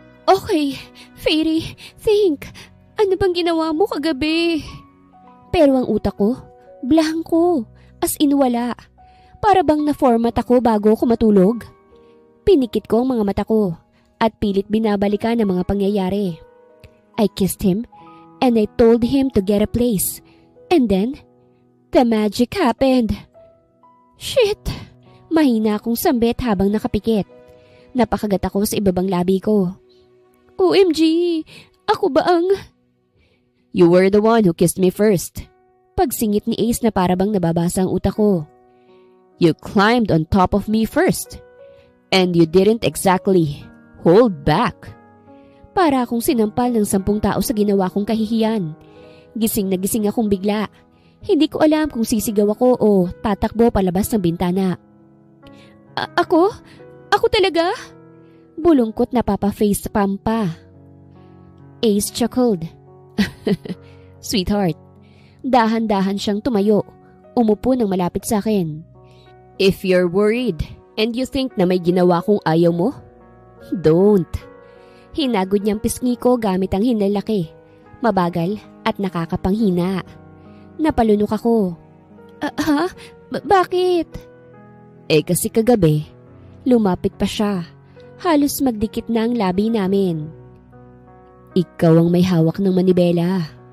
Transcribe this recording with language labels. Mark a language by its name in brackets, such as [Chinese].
[English] Okay, Fairy, think. [Filipino] Ano bang ginawa mo kagabi? Pero ang utak ko, blanko, as in wala. Para bang na-format ako bago ako matulog? Pinikit ko ang mga mata ko at pilit binabalikan ang mga pangyayari. [English] I kissed him and I told him to get a place. And then, the magic happened. [Filipino] Shit! Mahina akong sambit habang nakapikit. Napakagat ako sa ibabang labi ko. OMG! Ako ba ang... [English] You were the one who kissed me first. [Filipino] Pagsingit ni Ace na parabang nababasa ang utak ko. [English] You climbed on top of me first. And you didn't exactly hold back. [Filipino] Para akong sinampal ng 10 tao sa ginawa kong kahihiyan. Gising na gising akong bigla. Hindi ko alam kung sisigaw ako o tatakbo palabas ng bintana. Ako? Ako talaga? Bulungkot na papa-facepalm pa. [English] Ace chuckled. [Filipino] Sweetheart, dahan-dahan siyang tumayo. Umupo ng malapit sa akin. [English] If you're worried and you think [Filipino] na may ginawa kong ayaw mo, [English] don't. [Filipino] Hinagod niyang pisngi ko gamit ang hinlalaki. Mabagal at nakakapanghina. Napalunok ako. Ha? Bakit? Kasi kagabi, lumapit pa siya. Halos magdikit na ang labi namin. Ikaw ang may hawak ng manibela.